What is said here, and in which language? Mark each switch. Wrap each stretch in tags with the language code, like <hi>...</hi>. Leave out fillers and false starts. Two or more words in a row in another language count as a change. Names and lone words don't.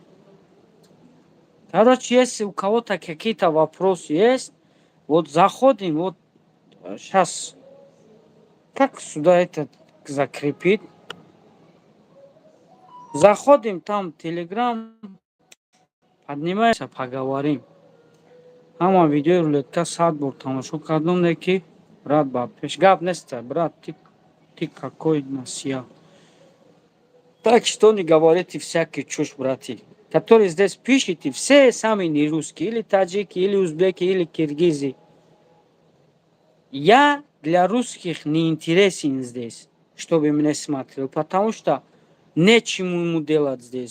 <ru>Короче, если у кого-то какие-то вопросы есть, вот заходим, вот сейчас, как сюда это закрепить? Заходим там, Телеграм, поднимаемся, поговорим.</ru> <tg>Ама видео рулетка сад бур тамошо кардум неки, брат ба пеш. Гап неста,</tg> <ru>брат, ты какой насия. Так что не говорите всякие чушь, братья. Которые здесь пишете, все сами не русские, или таджики, или узбеки, или киргизы. Я для русских не интересен здесь, чтобы меня смотрел, потому что нечему ему делать здесь.</ru>